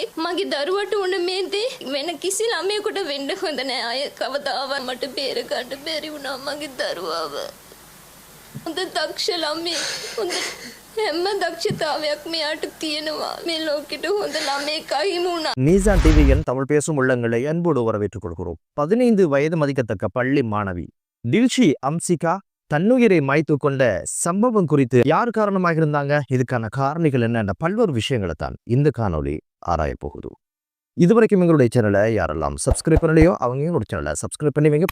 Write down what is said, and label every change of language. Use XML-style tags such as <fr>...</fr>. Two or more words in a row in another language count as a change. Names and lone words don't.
<si>මගේ දරුවට උන මේ දේ වෙන කිසි ළමයෙකුට වෙන්න හොඳ නෑ. අය කවදාවත් මට බේර ගන්න බැරි වුණා මගේ දරුවව. හොඳ දක්ෂ ළමයෙක්. හොඳ හැම දක්ෂතාවයක් මෙයාට තියෙනවා. මේ ලෝකෙට හොඳ ළමයෙක් අහිමි වුණා.</si> <ta>நீசான் டிவியின் தமிழ் பேசும் உள்ளங்களை அன்போடு வரவேற்றுக் கொள்கிறோம். 15 வயது மதிக்கத்தக்க பள்ளி மாணவி டில்ஷி அம்சிகா தன்னுயிரை மாய்த்து கொண்ட சம்பவம் குறித்து யார் காரணமாக இருந்தாங்க, இதுக்கான காரணிகள் என்ன, பல்வேறு விஷயங்களை தான் இந்த காணொலி ஆராய போகுது. இதுவரைக்கும் எங்களுடைய சேனலை யாரெல்லாம் சப்ஸ்கிரைப் பண்ணலையோ அவங்க எங்களோட சேனலை சப்ஸ்கிரைப் பண்ணி வைங்க.</ta>